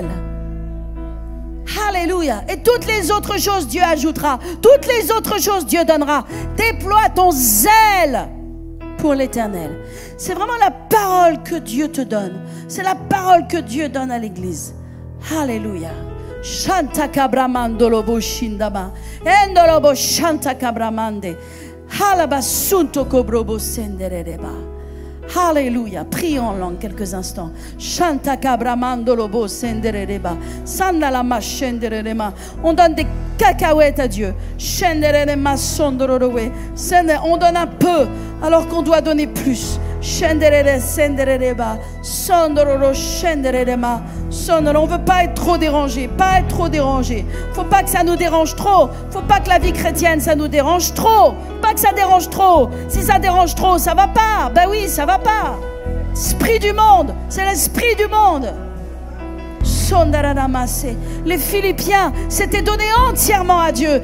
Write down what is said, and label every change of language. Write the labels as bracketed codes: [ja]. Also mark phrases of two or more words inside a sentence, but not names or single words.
[fr] Alléluia. Et toutes les autres choses Dieu ajoutera. Toutes les autres choses Dieu donnera. Déploie ton zèle pour l'Éternel. C'est vraiment la parole que Dieu te donne. C'est la parole que Dieu donne à l'Église. Alléluia. Shanta kabramandolo boshindaba. Endolobo shanta kabramande. Halabasunto kobrobo sendereba. Alléluia. Prions en langue quelques instants. Shanta kabramando lobo sendereba. Sandalama shenderema. On donne des cacahuètes à Dieu. Shenderema sondorowe. On donne un peu alors qu'on doit donner plus. Shenderere sendereba. Sondororo shenderema. On ne veut pas être trop dérangé. Pas être trop dérangé. Faut pas que ça nous dérange trop. Faut pas que la vie chrétienne ça nous dérange trop. Pas que ça dérange trop. Si ça dérange trop, ça va pas. Ben oui, ça va pas. Esprit du monde, c'est l'esprit du monde. Les Philippiens s'étaient donnés entièrement à Dieu.